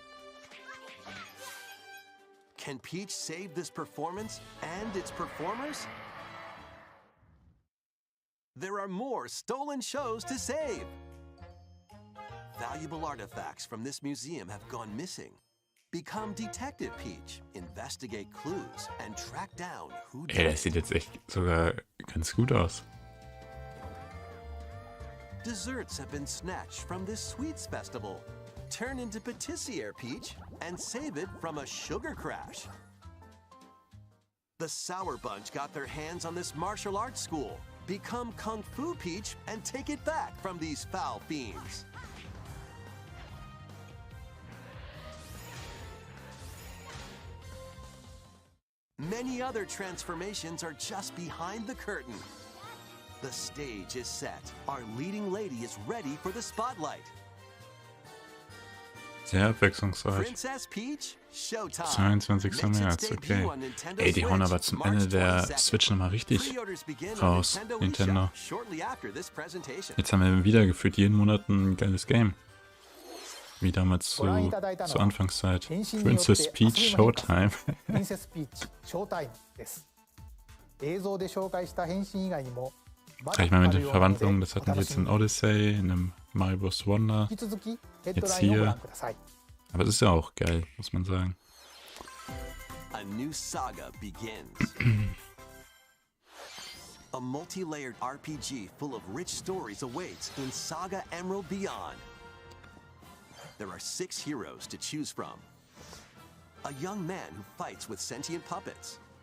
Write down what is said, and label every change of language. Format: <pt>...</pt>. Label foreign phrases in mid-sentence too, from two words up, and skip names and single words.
<en>Can Peach save this performance and its performers? There are more stolen shows to save. Valuable artifacts from this museum have gone missing. Become Detective Peach, investigate clues, and track down who did</en> <de>Ey, das</de> <en>it.</en> <de>sieht jetzt echt sogar ganz gut aus.</de> <en>Desserts have been snatched from this sweets festival. Turn into Patissiere Peach and save it from a sugar crash. The Sour Bunch got their hands on this martial arts school. Become Kung Fu Peach and take it back from these foul fiends. Many other transformations are just behind the curtain. The stage is set. Our leading lady is ready for the spotlight.</en> <de>Sehr abwechslungsreich.</de> <en>Princess Peach, Showtime.</en> <de>22. März, okay. Ey, die hauen aber zum Ende der Switch nochmal richtig raus, Nintendo. Jetzt haben wir wieder gefühlt jeden Monat ein geiles Game. Wie damals zur Anfangszeit. Princess Peach Showtime.</de> <ja>Princess Peach Showtime です。映像で紹介した変身以外にも</ja> <de>Ich meine, mit den Verwandlungen, das hatten wir jetzt in Odyssey, in einem Mario Bros. Wonder, jetzt hier. Aber es ist ja auch geil, muss man sagen.</de> <en>A new saga begins. A multi-layered RPG full of rich stories awaits in Saga Emerald Beyond. There are 6 heroes to choose from. A young man who fights with sentient puppets.</en>